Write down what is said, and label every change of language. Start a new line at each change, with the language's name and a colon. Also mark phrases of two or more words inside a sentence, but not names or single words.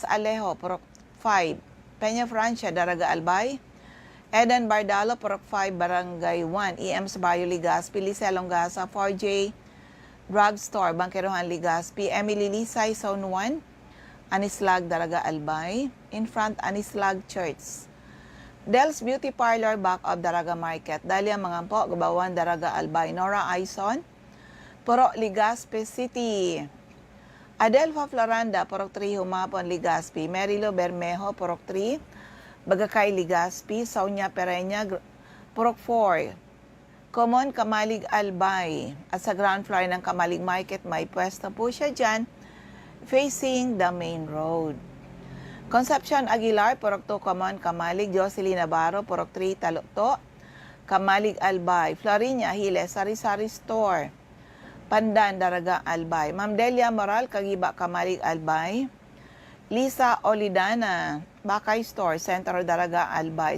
English: Alejo, Purok 5, Peña Francia, Daraga, Albay, Eden Bardalo, Purok 5, Barangay 1, EM's Barrio, Legazpi, Liza Longasa, 4J, Drugstore, Bangkerohan, Legazpi, Emily Lisay, Zone 1, Anislag, Daraga, Albay, in front, Anislag Church, Del's Beauty Parlor, back of Daraga Market, Dalia Mangampo, Gubawan, Daraga, Albay, Nora Aison, Purok Legazpi City, Adelfa Floranda, Purok 3, Humapon, Legazpi, Merilo Bermejo, Purok 3, Bagakay, Legazpi, Sonia Pereña, Purok 4, Common Kamalig Albay.
Filipino: At sa
English: ground floor
Filipino: ng Kamalig Market, may pwesto po siya dyan,
English: facing the main road. Concepcion Aguilar, Purok 2, Common Kamalig. Jocelyn Navarro, Purok 3, Talukto, Kamalig Albay. Florinia Hiles, Sari-Sari Store, Pandan, Daraga Albay. Ma'am Delia Moral, Kagiba, Kamalig Albay. Lisa Olidana, Bakay Store, Centro Daraga Albay.